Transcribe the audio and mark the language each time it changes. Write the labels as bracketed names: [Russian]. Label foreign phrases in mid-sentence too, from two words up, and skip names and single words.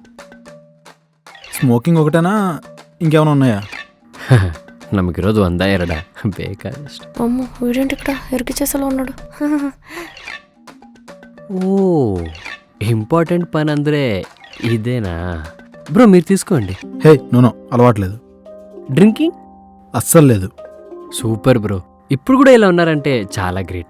[Telugu] స్మోకింగ్ ఒకటేనా ఇంకేమైనా ఉన్నాయా? [Kannada] ನಮಗಿರೋದು ಒಂದ ಎರಡ, ಬೇಕಾದಷ್ಟು. [Telugu] అమ్మ వీడేంటి ఇక్కడ ఎరికి చేసేలా ఉన్నాడు. ఓ ఇంపార్టెంట్ పని ಅಂದರೆ ఇదేనా? బ్రో మీరు తీసుకోండి. హే నో అలవాట్లేదు. డ్రింకింగ్ అస్సలు లేదు. సూపర్ బ్రో, ఇప్పుడు కూడా ఇలా ఉన్నారంటే చాలా గ్రేట్.